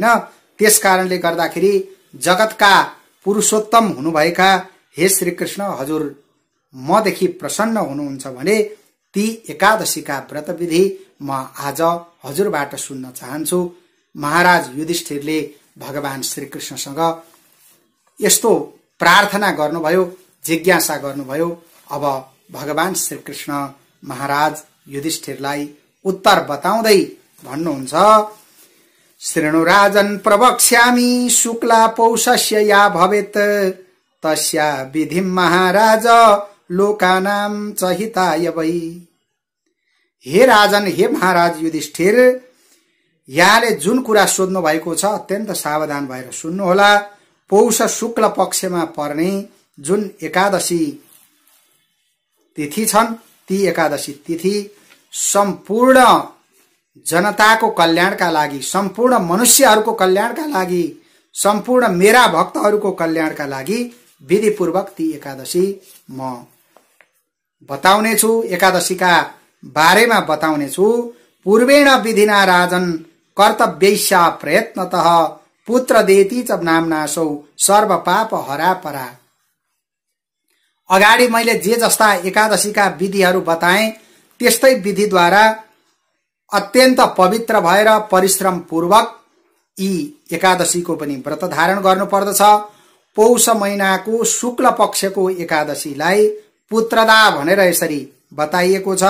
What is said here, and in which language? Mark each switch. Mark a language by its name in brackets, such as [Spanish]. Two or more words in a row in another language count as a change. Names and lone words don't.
[Nepali] त्यसकारणले गर्दाखेरि जगतका पुरुषोत्तम हुनुभएका हे श्री कृष्ण, हजुर मदेखि प्रसन्न हुनुहुन्छ भने ती एकादशीका व्रत विधि म आज हजुरबाट सुन्न चाहन्छु। महाराज युधिष्ठिरले भगवान श्री कृष्णसँग यस्तो प्रार्थना गर्नुभयो, जिज्ञासा गर्नुभयो। अब भगवान श्री कृष्ण महाराज युधिष्ठिरलाई उत्तर बताउँदै भन्नुहुन्छ, [Sanskrit] शृणु राजन् प्रवक्ष्यामि शुक्ला पौषस्य या भवेत् तस्या विधिं महाराज लोकानां च हिताय वै। [Nepali] हे राजन, हे महाराज युधिष्ठिर, यहाँले जुन कुरा सोध्नु भएको छ अत्यन्त सावधान भएर सुन्नुहोला। पौष शुक्ल पक्षमा पर्ने जुन एकादशी तिथि छन्, ती एकादशी तिथि सम्पूर्ण जनताको कल्याणका लागि, सम्पूर्ण मनुष्यहरूको कल्याणका लागि, सम्पूर्ण मेरा भक्तहरूको कल्याणका लागि विधिपूर्वक ती एकादशी म बताउने छु, एकादशीका बारेमा बताउने छु। [Sanskrit] पूर्वेण विधिना राजन कर्तव्यैस्या प्रयत्नतः पुत्र देती च नामनासौ सर्व पाप हरा परा। [Nepali] अगाडि मैले जे जस्ता एकादशीका विधिहरू बताएँ त्यस्तै विधिद्वारा अत्यन्त पवित्र भएर परिश्रम पूर्वक यी एकादशीको पनि व्रत धारण गर्नुपर्दछ। पौष महिनाको शुक्ल पक्षको एकादशीलाई पुत्रदा भनेर यसरी बताइएको छ।